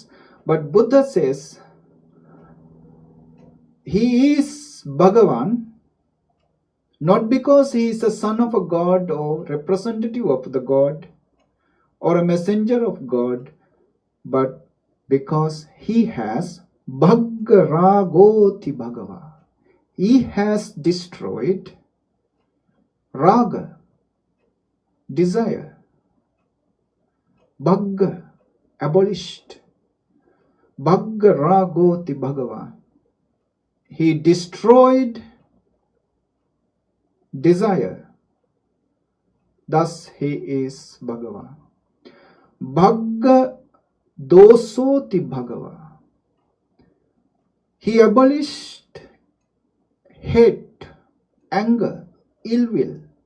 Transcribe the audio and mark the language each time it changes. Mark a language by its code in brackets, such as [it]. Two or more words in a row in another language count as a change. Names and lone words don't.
[en] But Buddha says, he is Bhagavan not because he is a son of a God or representative of the God or a messenger of God, but because he has [pi] Bhaggaragoti Bhagava. [en] He has destroyed Raga, desire. Bhagga, abolished. [pi] Bhaggaragoti Bhagava. [en] He destroyed desire. Thus he is Bhagava. [pi] Bhagga dosoti Bhagava. [en] He abolished hate, anger, ill will.